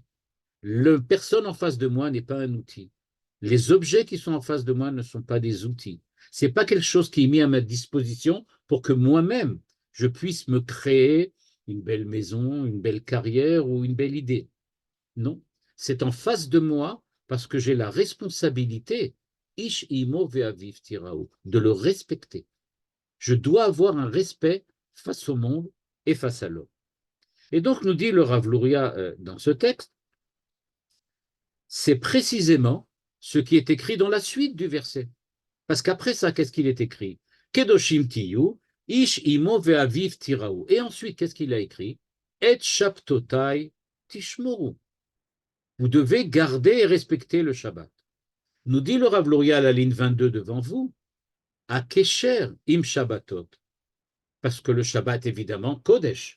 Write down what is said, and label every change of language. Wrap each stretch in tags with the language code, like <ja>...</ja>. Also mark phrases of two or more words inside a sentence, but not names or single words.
<fr>La personne en face de moi n'est pas un outil. Les objets qui sont en face de moi ne sont pas des outils. Ce n'est pas quelque chose qui est mis à ma disposition pour que moi-même, je puisse me créer une belle maison, une belle carrière ou une belle idée. Non, c'est en face de moi parce que j'ai la responsabilité,</fr> <he>איש אמו ואביו תיראו,</he> <fr>de le respecter. Je dois avoir un respect face au monde et face à l'homme. Et donc, nous dit le Rav Luria dans ce texte, c'est précisément ce qui est écrit dans la suite du verset. Parce qu'après ça, qu'est-ce qu'il est écrit?</fr> <he>קדושים תהיו, איש אמו ואביו תיראו.</he> <fr>Et ensuite, qu'est-ce qu'il a écrit?</fr> <he>את שבתותי תשמרו.</he> <fr>Vous devez garder et respecter le Shabbat. Nous dit le Rav Luria à la ligne 22 devant vous, à</fr> <he>קשר עם שבתות.</he> <fr>Parce que le Shabbat, évidemment, Kodesh.</fr>